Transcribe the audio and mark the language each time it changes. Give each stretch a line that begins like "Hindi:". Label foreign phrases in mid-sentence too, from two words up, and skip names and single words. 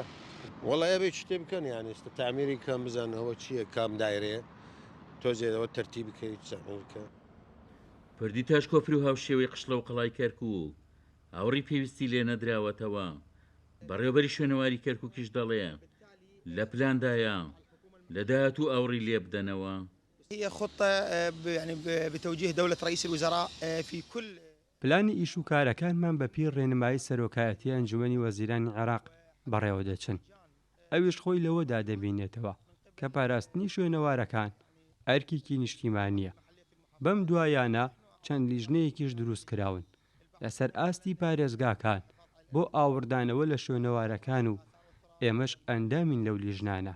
Central Kurdish: وڵایە بێ شتێ بکەن یانی ئێستا تعمیری کەم بزانەوە چییە کام دایرەیە تۆزێەوە تەرتیب بکەیت بکە. پردی تاش کۆپر و هاوشێوەی قشڵە و قەڵای کەرکووک هاوڕی پێویستی لێ نەدراوەتەوە. بەڕێوەبەری شوێنەواری کەرکووکیش دەڵێ لە پلاندایە لە داهاتوو ئاوڕی لێ بدەنەوە.
Arabic: هي خطة يعني بتوجيه دولة رئيس الوزراء في كل
Central Kurdish: پلانی ئیش و کارەکانمان بە پیر ڕێنمایی سەرۆکایەتی ئەنجومەنی وەزیرانی عێراق بەڕێوە دەچن. ئەویش خۆی لەوەدا دەبینێتەوە کە پاراستنی شوێنەوارەکان ئەرکێکی نیشتیمانیە. بەم دوایانە چەند لیژنەیەکیش دروست کراون لەسەر ئاستی پارێزگاکان بۆ ئاوردانەوە لە شوێنەوارەکان و ئێمەش ئەندامین لەو لیژنانە.